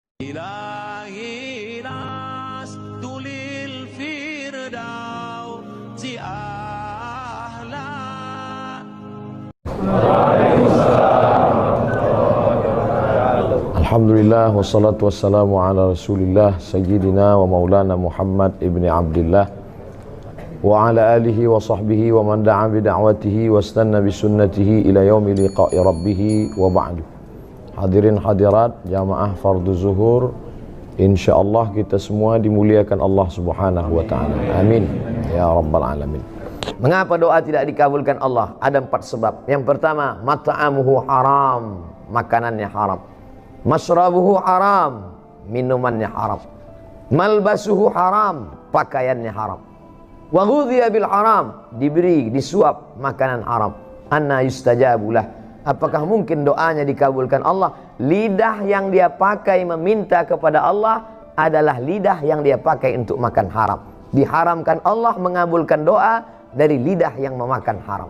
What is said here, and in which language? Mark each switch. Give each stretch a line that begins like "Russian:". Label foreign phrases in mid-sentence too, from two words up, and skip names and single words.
Arabic: إلهي لست للفردوس أهلا. الحمد لله والصلاة والسلام على رسول الله سيدنا ومولانا محمد بن عبد الله وعلى آله وصحبه ومن دعا بدعوته واستن بسنته إلى يوم لقاء ربه وبعد.
Indonesian: Hadirin hadirat jamaah fardu zuhur, insyaallah kita semua dimuliakan Allah
Arabic: سبحانه وتعالى. آمين يا رب العالمين.
Indonesian: Mengapa doa tidak dikabulkan Allah? Ada 4 sebab. Yang pertama,
Arabic: مطعمه حرام,
Indonesian: makanannya haram.
Arabic: مشربه حرام,
Indonesian: minumannya haram.
Arabic: ملبسه حرام,
Indonesian: pakaiannya haram.
Arabic: وغذي بالحرام,
Indonesian: diberi, disuap makanan haram.
Arabic: أنى يستجاب له,
Indonesian: apakah mungkin doanya dikabulkan Allah? Lidah yang dia pakai meminta kepada Allah adalah lidah yang dia pakai untuk makan haram. Diharamkan Allah mengabulkan doa dari lidah yang memakan haram.